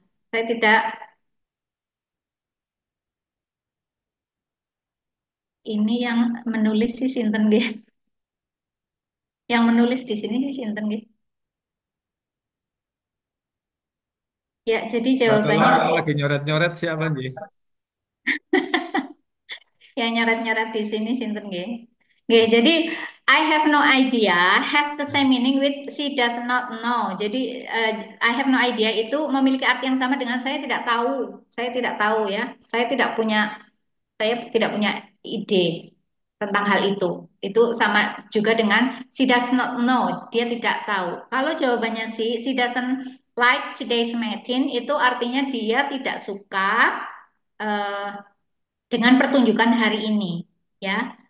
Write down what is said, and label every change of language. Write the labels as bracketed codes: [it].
[id] Saya tidak ini yang menulis si Sinten nggih. Yang menulis di sini si Sinten nggih. Ya, jadi Tolong jawabannya yang lagi nyoret-nyoret siapa nih? yang nyarat-nyarat di sini Sinten nggih. [en] Nggih, jadi I have no idea has the same meaning with she does not know. [id] Jadi [en] I have no idea [id] itu memiliki arti yang sama dengan saya tidak tahu. Saya tidak tahu ya. Saya tidak punya ide tentang hal itu. Itu sama juga dengan [en] she does not know. [id] Dia tidak tahu. Kalau jawabannya [en] she doesn't like today's meeting [id] itu artinya dia tidak suka eh, dengan pertunjukan hari ini, ya.